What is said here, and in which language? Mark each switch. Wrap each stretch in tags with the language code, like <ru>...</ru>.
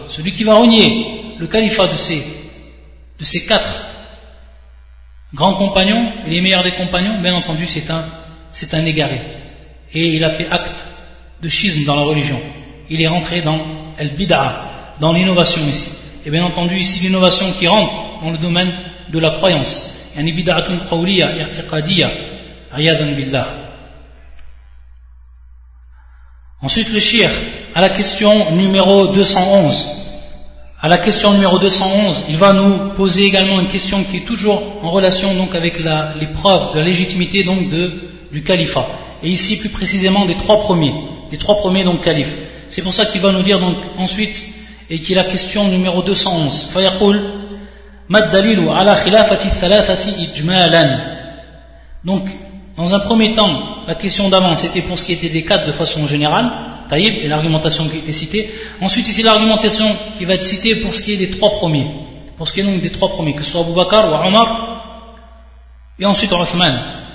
<fr>Celui qui va renier le califat de ces quatre grands compagnons et les meilleurs des compagnons, bien entendu c'est un égaré, et il a fait acte de schisme dans la religion, il est rentré dans al-bid'a, dans l'innovation ici, et bien entendu ici l'innovation qui rentre dans le domaine de la croyance.</fr> <ar>يعني بدعة قولية اعتقادية عياذا بالله.</ar> <fr>Ensuite le shir à la question numéro 211. À la question numéro 211, il va nous poser également une question qui est toujours en relation donc avec les preuves de la légitimité donc du califat. Et ici plus précisément des trois premiers donc califes. C'est pour ça qu'il va nous dire donc ensuite, et qui est la question numéro 211.</fr> <ar>فيقول ما الدليل على خلافة الثلاثة إجمالا.</ar> <fr>Donc dans un premier temps la question d'avant c'était pour ce qui était des quatre de façon générale, Taïb, et l'argumentation qui était citée. Ensuite ici l'argumentation qui va être citée pour ce qui est des trois premiers, pour ce qui est donc des trois premiers, que ce soit Abu Bakr ou Omar et ensuite Othman.</fr>